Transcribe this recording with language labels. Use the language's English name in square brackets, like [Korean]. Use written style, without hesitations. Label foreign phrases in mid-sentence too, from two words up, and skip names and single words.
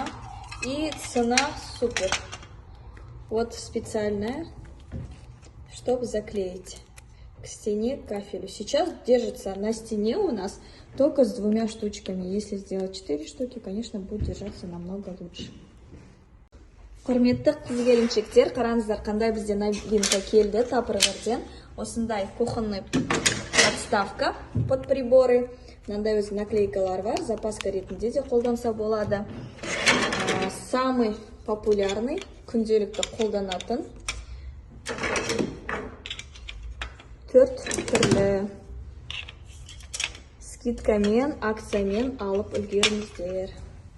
[Russian] И цена супер. Вот специальная, чтобы заклеить к стене, к кафелю. Сейчас держится на стене у нас только с 2 штучками. Если сделать 4 штуки, конечно, будет держаться намного лучше. [Kazakh] Құрметті қыз-келіншектер, қараңыздар, қандай бізде новинка келді Tupperware'ден. [Russian] Осындай кухонный подставка под приборы. [Kazakh] Мынандай өзі наклейкалар бар, запаска ретінде де қолданса болады. [Russian] Самый популярный, [Kazakh] күнделікті қолданатын 4 түрлі скидкамен, акциямен алып үлгеріңіздер.